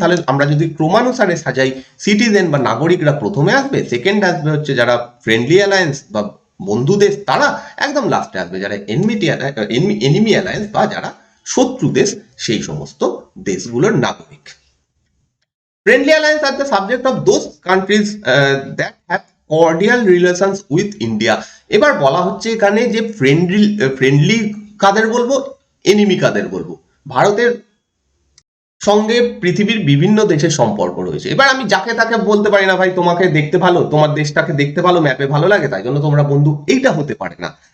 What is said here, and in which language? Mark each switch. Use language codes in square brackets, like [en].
[bn] তাহলে আমরা যদি ক্রমানুসারে সাজাই, সিটিজেন বা নাগরিকরা প্রথমে আসবে, সেকেন্ড আসবে হচ্ছে যারা ফ্রেন্ডলি অ্যালায়েন্স বা বন্ধু দেশ, তারা একদম লাস্টে আসবে যারা এনিমি অ্যালায়েন্স বা যারা শত্রু দেশ, সেই সমস্ত দেশগুলোর নাগরিক। [en] Friendly alliance are the subject of those countries that have cordial relations with India. [bn] এবার বলা হচ্ছে এখানে যে ফ্রেন্ডলি কাদের বলবো, এনিমি কাদের বলবো। ভারতের সঙ্গে পৃথিবীর বিভিন্ন দেশের সম্পর্ক রয়েছে। এবার আমি যাকে তাকে বলতে পারি না, ভাই তোমাকে দেখতে ভালো, তোমার দেশটাকে দেখতে ভালো, ম্যাপে ভালো লাগে, তাই জন্য তোমরা বন্ধু, এইটা হতে পারে না।